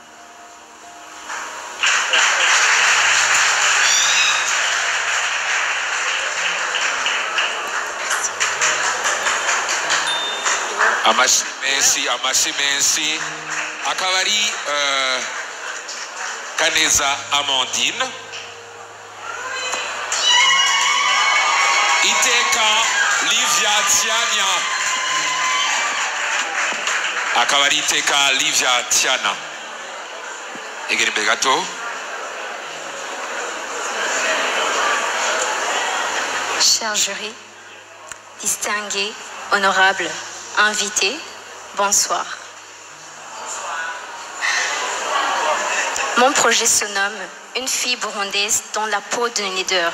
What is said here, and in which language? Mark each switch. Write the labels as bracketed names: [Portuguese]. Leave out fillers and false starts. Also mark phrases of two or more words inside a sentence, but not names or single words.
[Rundi] Amashi menshi akaba ari Kaneza Amandine. Iteka Livia Tiana akaba ari Iteka Livia Tiana. Egera imbere gato. [French] Cher jury, distingués, honorables, invités, bonsoir. Mon projet se nomme Une fille burundaise dans la peau d'un leader.